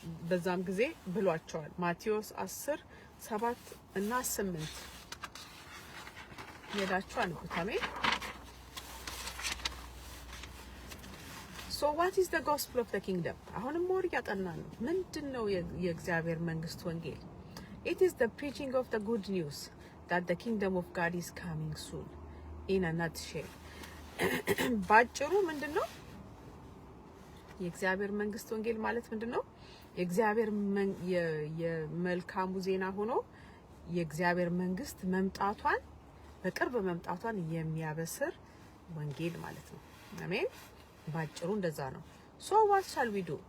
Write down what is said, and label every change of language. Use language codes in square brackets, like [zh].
[am] በዛም ጊዜ ብሏቸዋል። ማቴዎስ 10:7 እና 8 የዳቸው አንብቡት። አሜን። [en] So what is the gospel of the kingdom? [am] አሁንም ሞር ያጠናን ነው። ምንድነው የእግዚአብሔር መንግስት ወንጌል? [en] It is the preaching of the good news that the kingdom of God is coming soon. In a nutshell. [am] ባጭሩ ምንድነው የእግዚአብሔር መንግስት ወንጌል ማለት ምንድነው? የእግዚአብሔር የመልካሙ ዜና ሆኖ የእግዚአብሔር መንግስት መምጣቷን በቅርብ መምጣቷን የሚያበስር ወንጌል ማለት ነው። አሜን። ባጭሩ እንደዛ ነው። [en] So what shall we do?